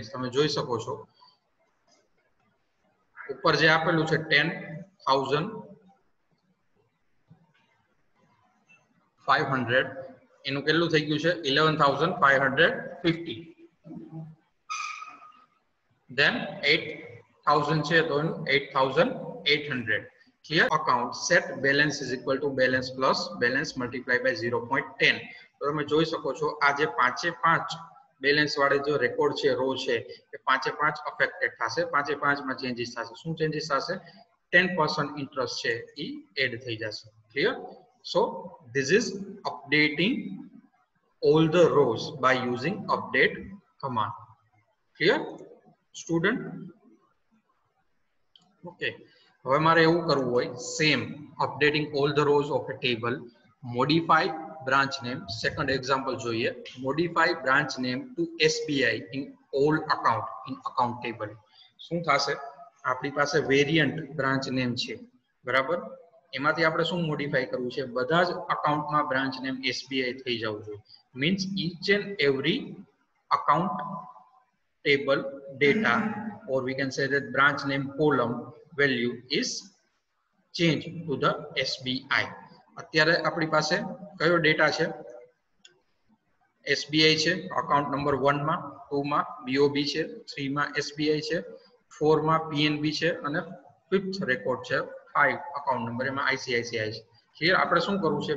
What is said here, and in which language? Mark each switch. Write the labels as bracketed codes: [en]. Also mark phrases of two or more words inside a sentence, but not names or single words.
[gu] તમે જોઈ શકો છો ઉપર જે આપેલું છે 10,500 એનું કેટલું થઈ ગયું છે? 11,550. then 8,000 છે તો 8,800. [en] clear? account set balance is equal to balance plus balance multiply by 0.10. [gu] તો તમે જોઈ શકો છો આ જે પાંચે પાંચ બેલેન્સ વાળે જો રેકોર્ડ છે, રો છે, એ પાંચે પાંચ અફેક્ટેડ થશે. પાંચે પાંચ માં ચેન્જીસ થશે. શું ચેન્જીસ થશે? 10% ઇન્ટરેસ્ટ છે એ એડ થઈ જશે. ક્લિયર? [en] so this is updating all the rows by using update command. clear student? okay, [gu] હવે મારે એવું કરવું હોય [en] સેમ updating all the rows of a table, modify branch name. second example જોઈએ, modify branch name to SBI in all account in account table. [gu] શું થશે? આપણી પાસે [en] variant branch name [gu] છે, બરાબર, એમાંથી આપણે શું મોડિફાઈ કરવું છે? બધા જ અકાઉન્ટમાં [en] branch name [gu] SBI થઈ જવું જોઈએ. [en] મીન્સ each and every account table data, or we can say that branch name column value is changed to the SBI. [gu] અત્યારે આપણી પાસે કયો ડેટા છે? SBI છે [en] account number [gu] 1 માં, 2 માં BOB છે, 3 માં SBI છે, 4 માં PNB છે અને 5th રેકોર્ડ છે 5 [en] account number, [gu] એમાં ICICI છે. ક્લિયર? આપણે શું કરવું છે?